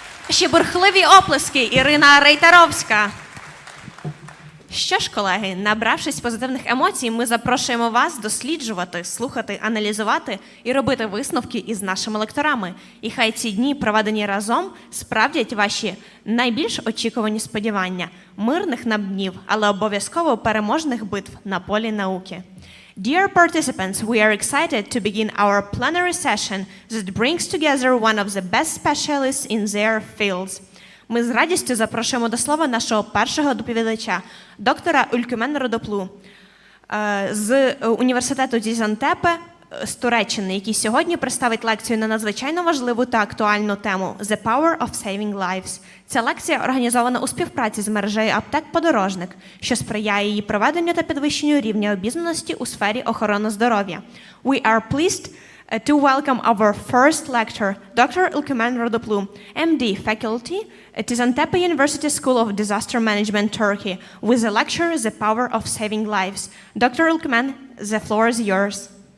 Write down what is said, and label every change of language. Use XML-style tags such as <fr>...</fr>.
<uk>Ще бурхливі оплески Ірина Рейтеровська. Що ж, колеги, набравшись позитивних емоцій, ми запрошуємо вас досліджувати, слухати, аналізувати і робити висновки із нашими лекторами. І хай ці дні, проведені разом, справдять ваші найбільш очікувані сподівання – мирних нам днів, але обов'язково переможних битв на полі науки.</uk> <en>Dear participants, we are excited to begin our plenary session that brings together one of the best specialists in their fields.</en> <uk>Ми з радістю запрошуємо до слова нашого першого доповідача, доктора Ülkümen Родоплу з університету Дізантепе з Туреччини, який сьогодні представить лекцію на надзвичайно важливу та актуальну тему</uk> <en>«The Power of Saving Lives».</en> <uk>Ця лекція організована у співпраці з мережею аптек «Подорожник», що сприяє її проведенню та підвищенню рівня обізнаності у сфері охорони здоров'я.</uk> <en>We are pleased to welcome our first lecturer, Dr. Ülkümen Rodoplu, MD, faculty at Antepe University School of Disaster Management, Turkey, with the lecture The Power of Saving Lives. Dr. Ülkümen, the floor is yours.</en>